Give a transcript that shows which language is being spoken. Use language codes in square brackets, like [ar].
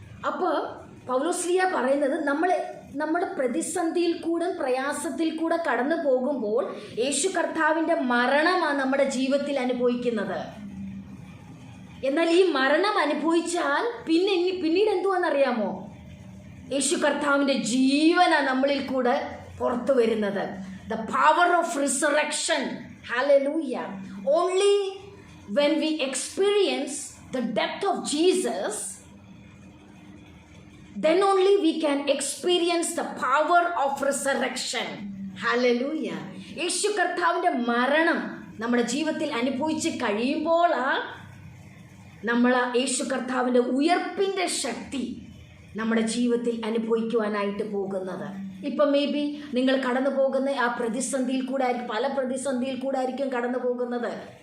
[ml] അപ്പോൾ പൗലോസ്ലിയ പറയുന്നത് നമ്മുടെ പ്രതിസന്ധിയിൽ കൂടെ, പ്രയാസത്തിൽ കൂടെ കടന്നു പോകുമ്പോൾ യേശു കർത്താവിൻ്റെ മരണമാണ് നമ്മുടെ ജീവിതത്തിൽ അനുഭവിക്കുന്നത്. എന്നാൽ ഈ മരണം അനുഭവിച്ചാൽ പിന്നീട് എന്തുവാണെന്നറിയാമോ? യേശു കർത്താവിൻ്റെ ജീവനാണ് നമ്മളിൽ കൂടെ പുറത്തു വരുന്നത്. [en] The power of resurrection. Hallelujah. Only when we experience the death of Jesus, then only we can experience the power of resurrection. Hallelujah. [ml] യേശു കർത്താവിൻ്റെ മരണം നമ്മുടെ ജീവിതത്തിൽ അനുഭവിച്ച് കഴിയുമ്പോഴാണ് നമ്മൾ യേശു കർത്താവിൻ്റെ ഉയർപ്പിൻ്റെ ശക്തി നമ്മുടെ ജീവിതത്തിൽ അനുഭവിക്കുവാനായിട്ട് പോകുന്നത്. ഇപ്പം [en] may be [ml] നിങ്ങൾ കടന്നു പോകുന്ന ആ പ്രതിസന്ധിയിൽ കൂടെ ആയിരിക്കും, പല പ്രതിസന്ധിയിൽ കൂടെ ആയിരിക്കും കടന്നു പോകുന്നത്.